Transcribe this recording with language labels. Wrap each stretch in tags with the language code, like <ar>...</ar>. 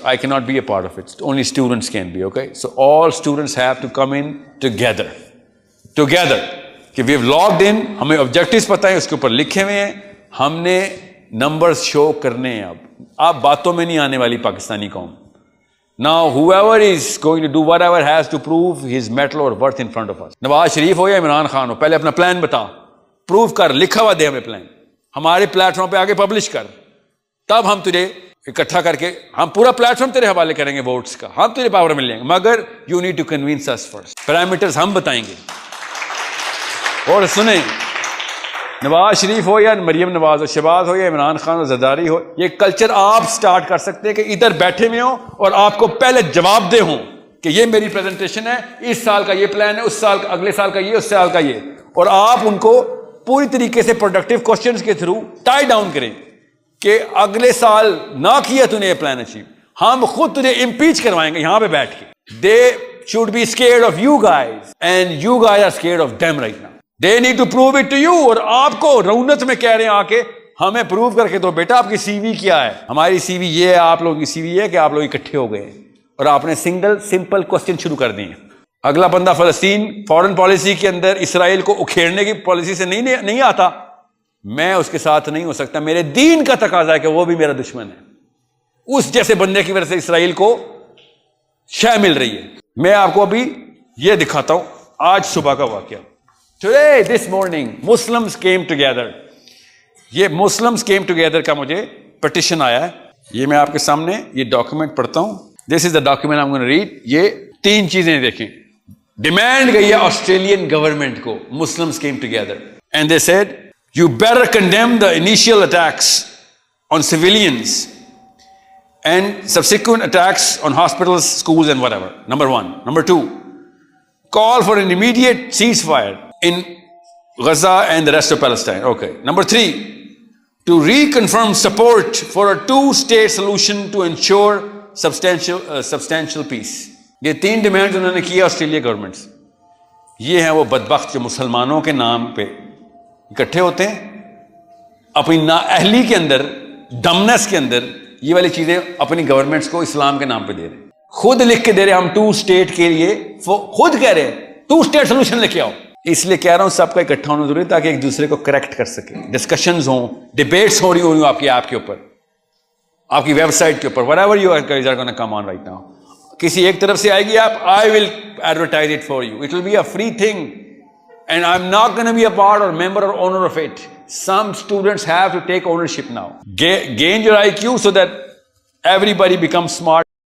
<en>I key not be a part of it, only students can be. Okay, so all students have to come in together کہ we have logged in.</en> <ur>ہمیں objectives پتہ ہیں, اس کے اوپر لکھے ہوئے ہیں, ہم نے نمبرز شو کرنے ہیں. اب باتوں میں نہیں آنے والی پاکستانی قوم.</ur> <en>Now whoever is going to do whatever has to prove his metal or worth in front of us.</en> <ur>Nawaz Sharif ہو یا عمران خان ہو, پہلے اپنا پلان بتا, پروو کر, لکھا ہوا دے ہمیں پلان, ہمارے پلیٹ فارم پہ آگے پبلش کر, تب ہم تجھے اکٹھا کر کے ہم پورا پلیٹ فارم تیرے حوالے کریں گے ووٹس کا, ہم تجھے پاور مل جائیں گے. مگر</ur> <en>You need to convince us first.</en> <ur>Parameters ہم بتائیں گے. اور سنیں, نواز شریف ہو یا مریم نواز ہو, شہباز ہو یا عمران خان ہو, زرداری ہو, یہ کلچر آپ سٹارٹ کر سکتے ہیں کہ ادھر بیٹھے ہوئے ہوں اور آپ کو پہلے جواب دے ہوں کہ یہ میری پریزنٹیشن ہے, اس سال کا یہ پلان ہے, اس سال کا, اگلے سال کا یہ, اس سال کا یہ, اور آپ ان کو پوری طریقے سے پروڈکٹیو کوسچنز کے تھرو ٹائی ڈاؤن کریں کہ اگلے سال نہ کیا تو نے یہ پلان اچیو, ہم خود تجھے امپیچ کروائیں گے یہاں پہ بیٹھ کے.</ur> <en>They should be scared of you guys and you guys are scared of them right now. They need to prove it to you.</en> <ur>اور آپ کو رونت میں کہہ رہے ہیں آ کے ہمیں پروو کر کے دو بیٹا آپ کی سی وی کیا ہے. ہماری سی وی یہ ہے, آپ لوگوں کی سی وی یہ ہے کہ آپ لوگ اکٹھے ہو گئے اور آپ نے سمپل کوسچن شروع کر دیے. اگلا بندہ فلسطین فورن پالیسی کے اندر اسرائیل کو اکھیڑنے کی پالیسی سے نہیں آتا, میں اس کے ساتھ نہیں ہو سکتا. میرے دین کا تقاضا ہے کہ وہ بھی میرا دشمن ہے. اس جیسے بندے کی وجہ سے اسرائیل کو شے مل رہی ہے. میں آپ کو ابھی یہ دکھاتا ہوں آج صبح کا واقعہ.</ur> <en>Today, this morning, Muslims came together.</en> <ur>یہ</ur> <en>Muslims came together</en> <ur>کا مجھے پٹیشن آیا ہے. یہ میں آپ کے سامنے یہ ڈاکیومنٹ پڑھتا ہوں.</ur> <en>This is the document I'm going to read.</en> <ur>یہ 3 چیزیں دیکھیں. ڈیمانڈ گئی ہے آسٹریلین گورنمنٹ کو.</ur> <en>Muslims came together and they said, you better condemn the initial attacks on civilians and subsequent attacks on hospitals, schools and whatever. Number 1. Number 2, call for an immediate ceasefire in Gaza and the rest of Palestine. Okay. Number 3, to reconfirm support for a 2-state solution to ensure substantial peace.</en> <ur>یہ 3 demands انہوں نے کی Australia government سے. یہ ہیں وہ بدبخت جو مسلمانوں کے نام پہ اکٹھے ہوتے ہیں, اپنی نااہلی کے اندر, ڈمنس کے اندر یہ والی چیزیں اپنی گورنمنٹس کو اسلام کے نام پہ دے رہے ہیں. خود لکھ کے دے رہے ہیں ہم 2 اسٹیٹ کے لیے, خود کہہ رہے ہیں 2 اسٹیٹ سولوشن لے کے آؤ. اس لیے کہہ رہا ہوں سب کا اکٹھا ہونا ضروری ہے تاکہ ایک دوسرے کو کریکٹ کر سکے. ڈسکشنز ہوں, ڈیبیٹس ہو رہی ہوں آپ کی ایپ کے اوپر, آپ کی ویب سائٹ کے اوپر,</ur> <en>whatever you guys are going to come on right now.</en> <ur>کسی ایک طرف سے آئے گی آپ,</ur> <en>I will advertise it for you. It will be a free thing and I'm not going to be a part or member or owner of it. Some students have to take ownership now. Gain your IQ so that everybody becomes smart.</en>